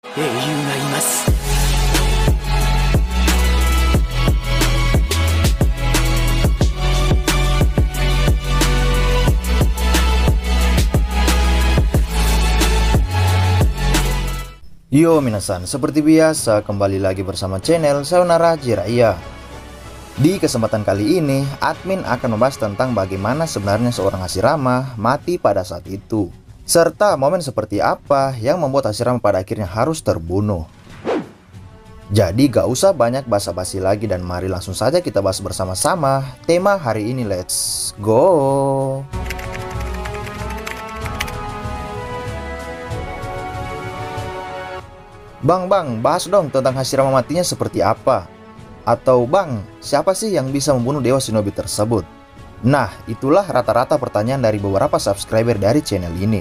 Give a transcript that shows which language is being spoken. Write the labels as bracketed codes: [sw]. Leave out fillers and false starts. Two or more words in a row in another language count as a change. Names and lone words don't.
[ja] 英雄がいます。 [id] Yo minasan, seperti biasa kembali lagi bersama channel Sayonara Jiraiya. Di kesempatan kali ini, admin akan membahas tentang bagaimana sebenarnya seorang Hashirama mati pada saat itu, serta momen seperti apa yang membuat Hashirama pada akhirnya harus terbunuh. Jadi gak usah banyak basa-basi lagi dan mari langsung saja kita bahas bersama-sama tema hari ini, [en] let's go! [id] Bang, bahas dong tentang Hashirama matinya seperti apa? Atau bang, siapa sih yang bisa membunuh dewa shinobi tersebut? Nah, itulah rata-rata pertanyaan dari beberapa subscriber dari channel ini.